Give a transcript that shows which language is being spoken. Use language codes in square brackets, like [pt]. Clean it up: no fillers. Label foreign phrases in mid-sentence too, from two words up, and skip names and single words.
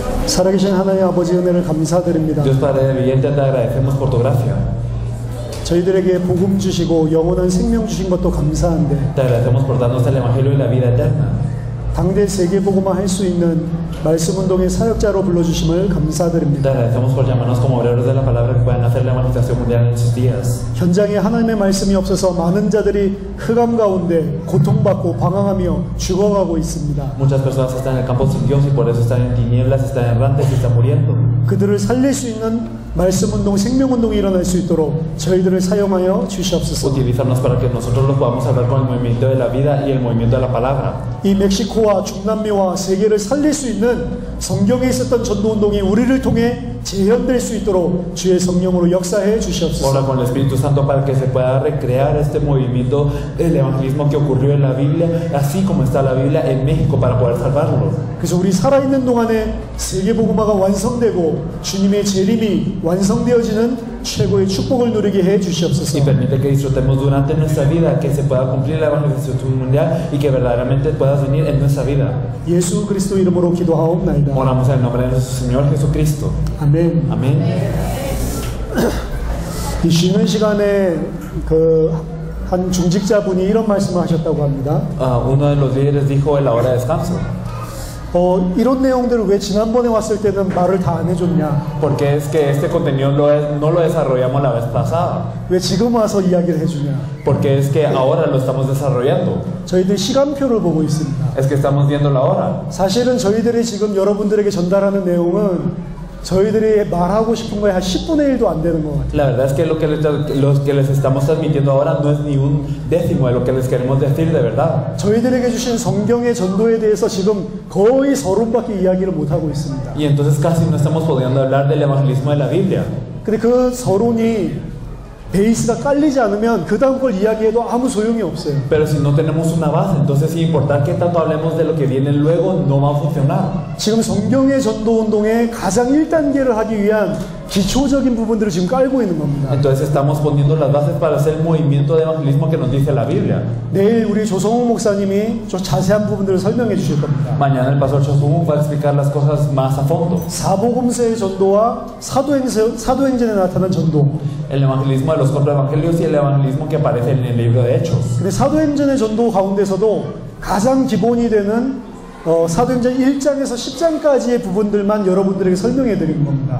[ko] 살아계신 하나님 아버지 은혜를 감사드립니다. [es] Dios Padre viviente, te agradecemos por tu gracia. [ko] 저희들에게 복음 주시고 영원한 생명 주신 것도 감사한데 [es] Te agradecemos por darnos el Evangelio y la vida eterna. [ko] 당대 세계복음화 할 수 있는 말씀운동의 사역자로 불러주심을 [es] Te [ko] 감사드립니다. [es] agradecemos por llamarnos como obreros de la palabra que puedan hacer la evangelización mundial en sus días. [ko] 현장에 하나님의 말씀이 없어서 많은 자들이 흑암 가운데 고통받고 방황하며 죽어가고 있습니다. [es] Muchas personas están en el campo sin Dios y por eso están en tinieblas, están errantes y están muriendo. [ko] 그들을 살릴 수 있는 말씀운동, 생명운동이 일어날 수 있도록 저희들을 사용하여 주시옵소서. [es] Utilízanos para que nosotros los podamos hablar con el movimiento de la vida y el movimiento de la palabra. [ko] 이 멕시코와 중남미와 세계를 살릴 수 있는 성경에 있었던 전도운동이 우리를 통해 재현될 수 있도록 주의 성령으로 역사해 주시옵소서. [es] Ora con el Espíritu Santo para que se pueda recrear este movimiento del evangelismo que ocurrió en la Biblia, así como está la Biblia en México, para poder salvarlo. [ko] 그래서 우리 살아있는 동안에 세계복음화가 완성되고 주님의 재림이 완성되어지는 최고의 축복을 누리게 해 주시옵소서. [es] Y permite que disfrutemos durante nuestra vida, que se pueda cumplir la evangelización mundial y que verdaderamente puedas venir en nuestra vida. [ko] 예수 그리스도 이름으로 기도하옵나이다. [es] Oramos en el nombre de nuestro Señor Jesucristo. [ko] 아멘. [es] Amén. [ko] 이 쉬는 시간에 한 중직자분이 이런 말씀을 하셨다고 합니다. [es] Uno de los líderes dijo en la hora de descanso. [ko] 이런 내용들을 왜 지난번에 왔을 때는 말을 다 안 해줬냐? [es] Porque es que este contenido no lo desarrollamos la vez pasada. [ko] 왜 지금 와서 이야기를 해주냐? [es] Porque es que ahora lo estamos desarrollando. [ko] 저희들 시간표를 보고 있습니다. [es] Es que estamos viendo la hora. [ko] 사실은 저희들이 지금 여러분들에게 전달하는 내용은 저희들이 말하고 싶은 거에 한 10분의 1도 안 되는 것 같아요. [es] La verdad es que lo que les estamos transmitiendo ahora no es ni un décimo de lo que les queremos decir de verdad. [ko] 저희들에게 주신 성경의 전도에 대해서 지금 거의 서론밖에 이야기를 못 하고 있습니다. [es] Y entonces casi no estamos pudiendo hablar del evangelismo de la Biblia. [ko] 근데 그 서론이 베이스가 깔리지 않으면 그 다음 걸 이야기해도 아무 소용이 없어요. [es] Pero si no tenemos una base, entonces sin importar qué tanto hablemos de lo que viene luego, no va a funcionar. [ko] 지금 성경의 전도운동의 가장 1단계를 하기 위한 기초적인 부분들을 지금 깔고 있는 겁니다. [es] Entonces estamos poniendo las bases para hacer el movimiento de evangelismo que nos dice la Biblia. [ko] 내일 우리 조성욱 목사님이 좀 자세한 부분들을 설명해 주실 겁니다. [es] Mañana el pastor Chosungu va a explicar las cosas más a fondo. [ko] 사복음서의 전도와 사도행전에 나타난 전도. [es] El evangelismo de los cuatro evangelios y el evangelismo que aparece en el libro de Hechos. [ko] 근데 사도행전의 전도 가운데서도 가장 기본이 되는 사도행전 1장에서 10장까지의 부분들만 여러분들에게 설명해 드리는 겁니다.